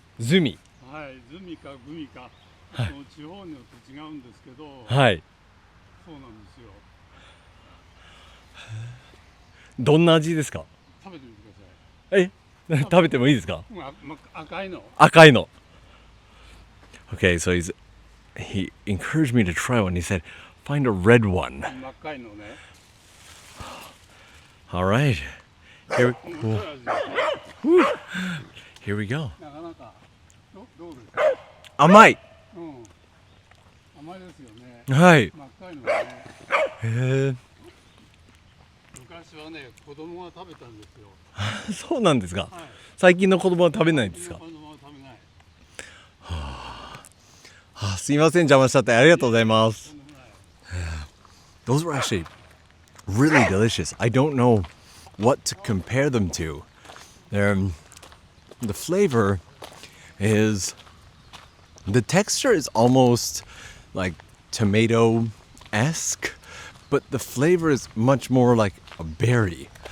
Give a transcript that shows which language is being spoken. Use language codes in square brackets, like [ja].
[ja] ズミ。はい、ズミかグミか、はい、地方によって違うんですけど、はい。そうなんですよ。どんな味ですか？食べてみてください。え、食べてもいいですか？赤いの。赤いの。 [en] Okay, so he encouraged me to try one. He said, find a red one. [ja] 真っ赤いのね。 [en] All right. Here we go. [ja] なかなかどうですか？甘い。うん。甘いですよね。はい。真っ赤いのね。へえ。昔はね、子供が食べたんですよ。そうなんですか。はい、最近の子供は食べないんですか。子供は食べない。はあ、すいません、邪魔しちゃってありがとうございます。 [en] Those were actually really delicious. I don't know what to compare them to, The flavor is, the texture is almost like tomato-esque, but the flavor is much more like a berry.